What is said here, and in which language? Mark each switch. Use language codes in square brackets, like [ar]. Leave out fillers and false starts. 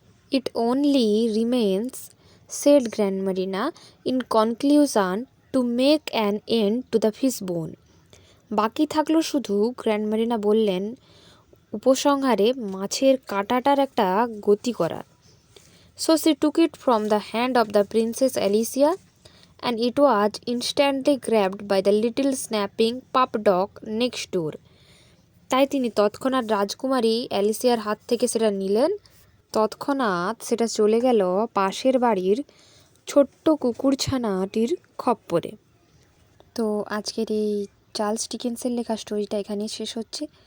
[en] It only remains, said Grand Marina in conclusion, to make an end to the fishbone. [bn] বাকি থাকলো শুধু, grand Marina বললেন, উপসংহারে মাছের কাঁটাটার একটা গতি করার। [en] So she took it from the hand of the Princess Alicia, and it was instantly grabbed by the little snapping pup dog next door. [bn] তাই তিনি তৎক্ষণাৎ রাজকুমারী অ্যালিসিয়ার হাত থেকে সেটা নিলেন। তৎক্ষণাৎ সেটা চলে গেল পাশের বাড়ির ছোট্ট কুকুরছানাটির খপ্পরে। তো আজকের এই চার্লস ডিকেন্সের লেখা স্টোরিটা এখানেই শেষ হচ্ছে।